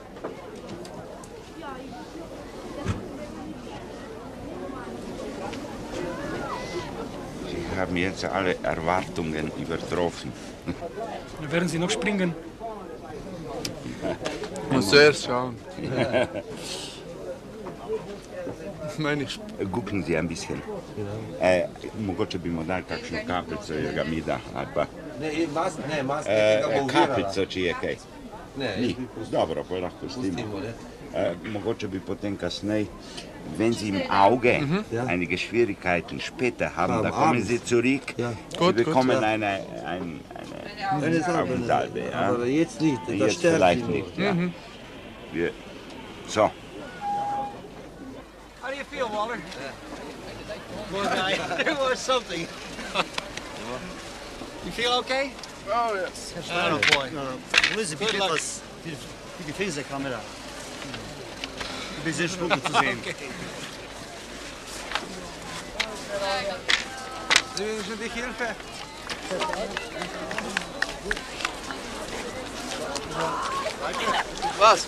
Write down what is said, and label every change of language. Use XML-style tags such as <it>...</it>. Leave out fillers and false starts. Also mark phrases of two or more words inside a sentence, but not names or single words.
<de>Sie haben jetzt alle Erwartungen übertroffen. Werden Sie noch springen? Ich muss zuerst schauen. Gucken Sie ein bisschen.</de> <sl>Mogoče bi mu dali kakšno kapljico, jer ga mi da. Kapljico, če je kaj. Ni. Dobro, pa lahko pustimo. Mogoče bi potem kasneje,</sl> <de>wenn Sie im Auge einige Schwierigkeiten später haben, dann kommen Sie zurück. Sie bekommen eine Augensalbe. Ja? Aber jetzt nicht. Jetzt vielleicht nicht. Ja. So.</de> <en>How do you feel, Waller? It was something. You feel okay? Oh, yes. Oh, boy. Luis, Good luck.</en> <de>Wie gefällt es der Kamera? Ein bisschen Spucke zu sehen. Okay. Sie wünschen dich Hilfe? Was?</de>